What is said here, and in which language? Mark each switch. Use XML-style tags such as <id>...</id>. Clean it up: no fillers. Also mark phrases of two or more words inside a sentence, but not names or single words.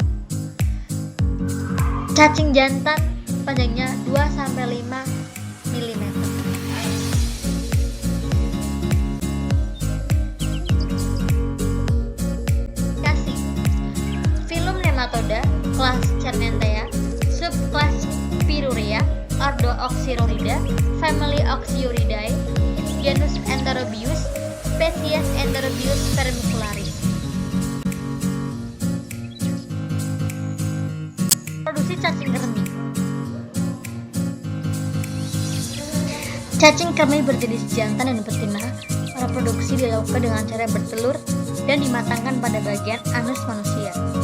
<id>Cacing jantan panjangnya 2-5 mm. Kasih. Filum Nematoda, kelas Cernentea, subkelas Spirurea, ordo Oxyrorida, family Oxyuridae, genus Enterobius, spesies Enterobius vermicularis. Produksi cacing kremi. Cacing kremi berjenis jantan dan betina. Reproduksi dilakukan dengan cara bertelur dan dimatangkan pada bagian anus manusia.</id>